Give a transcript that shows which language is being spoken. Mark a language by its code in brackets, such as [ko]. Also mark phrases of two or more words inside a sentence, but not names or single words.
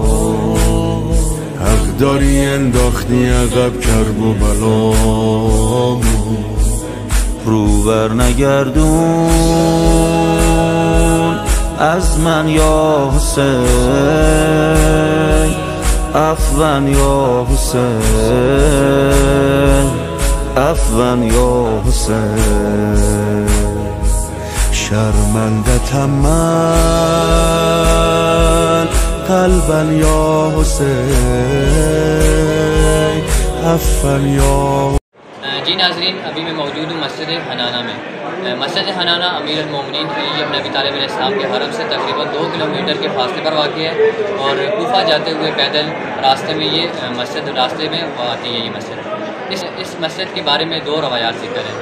[fa] حق داری انداختی عقب کرب و بلامو، رو بر نگردون از من یا حسین، عفوان یا حسین، عفوان یا حسین. شرمندتم من قلبا یا حسین، عفوان یا. [ur] جی ناظرین، ابھی میں موجود ہوں مسجد حنانہ میں. مسجد حنانہ امیر المومنین علی ابن ابی طالب علیہ السلام کے حرم سے تقریباً 2 کلومیٹر کے فاصلے پر واقع ہے اور کوفہ جاتے ہوئے پیدل راستے میں یہ مسجد راستے میں آتی ہے. یہ مسجد اس مسجد کے بارے میں 2 روایات ذکر ہیں.